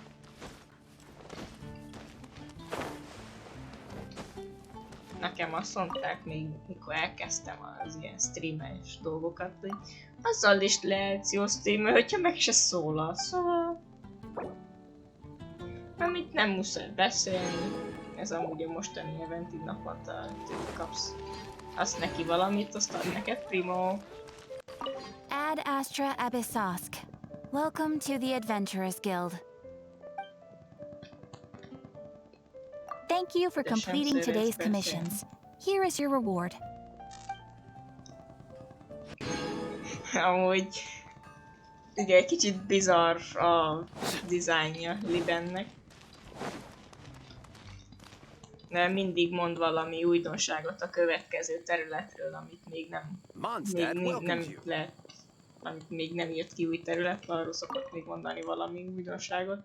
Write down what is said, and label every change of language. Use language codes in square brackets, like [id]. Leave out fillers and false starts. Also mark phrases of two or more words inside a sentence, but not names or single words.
[hu] Nekem azt mondták még, mikor elkezdtem az ilyen streames dolgokat, hogy azzal is lehetsz jó streamer, hogyha meg se szólal, szóval... Amit nem muszáj beszélni, ez amúgy a mostani event, így naponta kapsz. Azt neki valamit, azt ad neked, primo. Ad Astra Abyssosk. [en] Welcome to the Adventurers Guild. Thank you for completing today's commissions. Here is your reward. [hu] Amúgy... ugye egy kicsit bizarr a dizájnja Libennek. De mindig mond valami újdonságot a következő területről, amit még nem lehet, amit még nem írt ki új terület, arról szokott még mondani valami újdonságot.